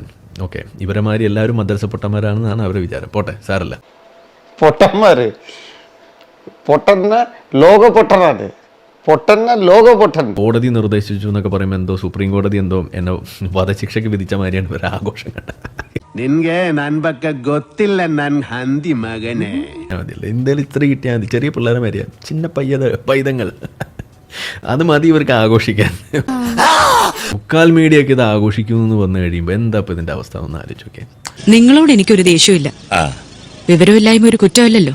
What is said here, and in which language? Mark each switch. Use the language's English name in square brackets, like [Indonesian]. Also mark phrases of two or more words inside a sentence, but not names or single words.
[Malayalam] ഓക്കെ, ഇവരെമാരി എല്ലാവരും മദ്രസ പൊട്ടന്മാരാണെന്നാണ് അവരുടെ വിചാരം. പോട്ടെ, സാരല്ല. പൊട്ടന്മാര് പൊട്ടന്ന ലോക പൊട്ടനാണ്, പൊട്ടന്ന ലോക പൊട്ടൻ. കോടതി നിർദ്ദേശിച്ചു എന്നൊക്കെ പറയുമ്പോൾ എന്തോ സുപ്രീം കോടതി എന്തോ എന്നെ വധശിക്ഷയ്ക്ക് വിധിച്ച മാതിരിയാണ് ഇവർ ആഘോഷം കണ്ടത്. [Kannada] നിൻಗೆ ನನ್ ಬಗ್ಗೆ ಗೊತ್ತಿಲ್ಲ ನನ್ ಹಂದಿ ಮಗನೇ. [Malayalam] എന്തായാലും ഇത്ര കിട്ടിയാൽ മതി. ചെറിയ പിള്ളേരെ മാതിരിയാ, ചിന്ന പൈതങ്ങൾ. അത് മതി ഇവർക്ക് ആഘോഷിക്കാൻ. മുക്കാൽ മീഡിയൊക്കെ ഇത് ആഘോഷിക്കുമെന്ന് വന്നു കഴിയുമ്പോൾ എന്താ ഇപ്പൊ ഇതിന്റെ അവസ്ഥ ഒന്ന് ആലോചിച്ച് നോക്കിയേ. നിങ്ങളോട് എനിക്കൊരു ദേഷ്യമില്ല, വിവരമില്ലായ്മ ഒരു കുറ്റമല്ലല്ലോ.